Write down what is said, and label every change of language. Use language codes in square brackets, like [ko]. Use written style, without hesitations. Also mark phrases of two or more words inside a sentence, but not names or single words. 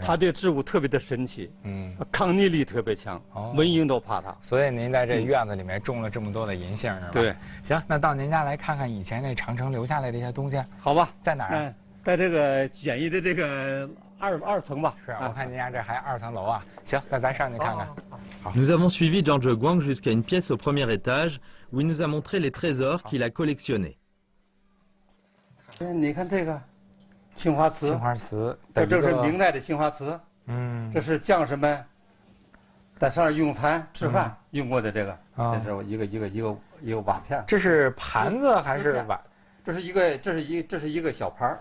[zh] 它这植物特别的神奇，抗逆力特别强，蚊蝇都怕它。所以您在这院子里面种了这么多的银杏，是吧？对。行，那到您家来看看以前那长城留下来的一些东西。好吧，在哪儿？在这个简易的这个二层吧。是，我看您家这还2层楼啊。行，那咱上去看看。 [fr] Nous avons suivi Zhang Guang jusqu'à une pièce au premier étage où il nous a montré les trésors qu'il a collectionnés. [zh] 你看这个青花瓷，青花瓷，这是明代的青花瓷。这是将士们在上面用餐吃饭用过的这个，这是一个瓦片。这是盘子还是碗？这是一个小盘儿，